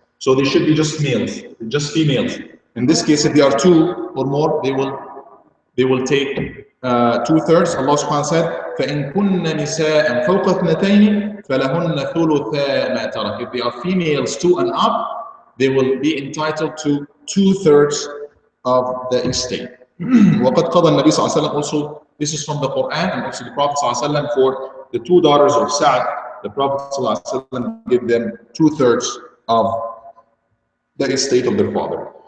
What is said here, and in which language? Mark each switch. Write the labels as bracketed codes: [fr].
[en] So they should be just males, just females. In this case, if they are 2 or more, they will take 2/3. [ar] Allah subhanahu wa ta'ala said, فَإِن كُنَّ نِسَاءً فَوْقَ اثْنَتَيْنِ فَلَهُنَّ ثُلُثَا مَا تَرَكَ. [en] If they are females 2 and up, they will be entitled to 2/3 of the estate. [ar] وَقَدْ قَضَى النَّبِي صلى الله عليه وسلم, [en] also this is from the Quran, and also the Prophet صلى الله عليه وسلم, for the 2 daughters of Sa'd, the Prophet صلى الله عليه وسلم gave them 2/3 of the estate of their father.